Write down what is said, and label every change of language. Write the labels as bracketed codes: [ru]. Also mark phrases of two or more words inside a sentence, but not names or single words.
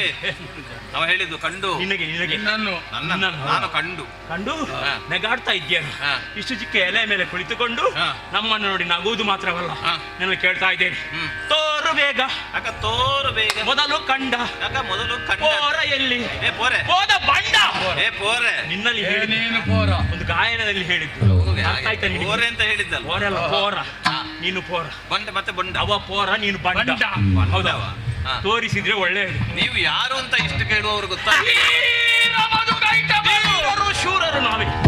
[kn] ಅವ ಹೇಳಿದ್ದು ಕಂಡು ನಿನಗೆ ನಾನು ಕಂಡು ಕಂಡು ನೆಗಾಡ್ತಾ ಇದ್ದೇನೆ. ಇಷ್ಟು ಚಿಕ್ಕ ಎಲೆ ಮೇಲೆ ಕುಳಿತುಕೊಂಡು ನಮ್ಮನ್ನು ನೋಡಿ ನಗುವುದು ಮಾತ್ರವಲ್ಲ, ನಿನಗೆ ಕೇಳ್ತಾ ಇದ್ದೇನೆ, ತೋರು ಬೇಗ ಅಕ್ಕ ತೋರು ಬೇಗ. ಮೊದಲು ಕಂಡ ಅಕ್ಕ ಮೊದಲು ಕಂಡ ಪೋರ ಎಲ್ಲಿ? ಏ ಪೋರೆ ಹೋದ ಬಂಡ. ಏ ಪೋರೆ ನಿನ್ನಲ್ಲಿ ಏನೇನು ಪೋರ? ಒಂದು ಗಾಯನದಲ್ಲಿ ಹೇಳಿದ್ದು ಅರ್ಥ ಆಯ್ತಾ ನಿನಗೆ? ಪೋರೆ ಅಂತ ಹೇಳಿದ್ದಲ್ಲ. ಪೋರಲ್ಲ, ಪೋರ. ನೀನು ಪೋರ, ಬಂಡ ಮತ್ತೆ ಬಂಡ. ಅವ ಪೋರ, ನೀನು ಬಂಡ. ಹೌದವ? ತೋರಿಸಿದ್ರೆ ಒಳ್ಳೆಯದು. ನೀವು ಯಾರು ಅಂತ ಇಷ್ಟು ಕೇಳುವವರು ಗೊತ್ತಾ? ಶೂರರು ನಾವೇ.